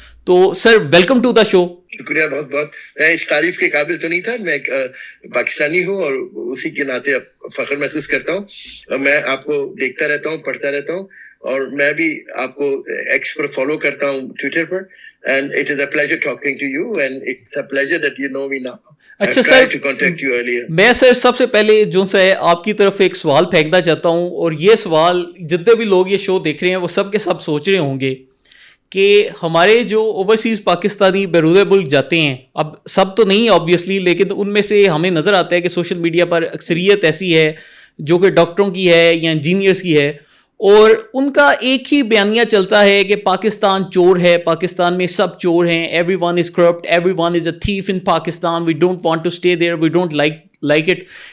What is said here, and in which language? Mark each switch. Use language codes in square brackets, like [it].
[ur] تو sir [en] Welcome to the show. [ur] شکریہ بہت بہت. میں اس تعریف کے قابل تو نہیں تھا. میں ایک پاکستانی ہوں اور اسی کے ناطے فخر محسوس کرتا ہوں. میں آپ کو دیکھتا رہتا ہوں, پڑھتا رہتا ہوں, اور میں بھی آپ کو ایکس پر فالو کرتا ہوں, Twitter per. [en] And it is a pleasure talking to you, and it's a pleasure that you know me now. [ur] اچھا سر, میں سر سب سے پہلے جو ہے آپ کی طرف ایک سوال پھینکنا چاہتا ہوں, اور یہ سوال جتنے بھی لوگ یہ شو دیکھ رہے ہیں وہ سب کے سب سوچ رہے ہوں گے کہ ہمارے جو اوورسیز پاکستانی بیرون ملک جاتے ہیں, اب سب تو نہیں آبویسلی, لیکن ان میں سے ہمیں نظر آتا ہے کہ سوشل میڈیا پر اکثریت ایسی ہے جو کہ ڈاکٹروں کی ہے یا انجینئرس کی ہے, اور ان کا ایک ہی بیانیہ چلتا ہے کہ پاکستان چور ہے, پاکستان میں سب چور ہیں, [en] Everyone is corrupt, everyone is a thief in Pakistan, we don't want to stay there, we don't like it.